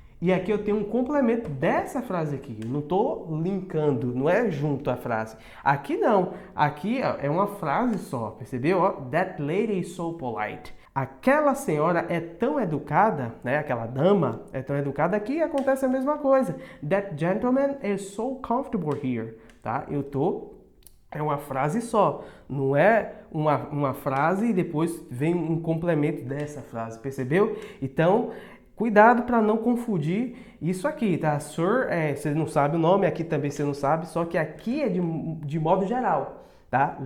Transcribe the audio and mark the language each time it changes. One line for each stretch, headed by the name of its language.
Portuguese: E aqui eu tenho um complemento dessa frase aqui. Eu não estou linkando, não é junto a frase. Aqui não. Aqui ó, é uma frase só, percebeu? Ó,
English: that lady is so polite.
Portuguese: Aquela senhora é tão educada, né? Aquela dama é tão educada. Aqui acontece a mesma coisa.
English: That gentleman is so comfortable here.
Portuguese: Tá? É uma frase só. Não é uma frase e depois vem um complemento dessa frase, percebeu? Então, cuidado para não confundir isso aqui, tá? Sir, você não sabe o nome, aqui também você não sabe, só que aqui é de modo geral, tá?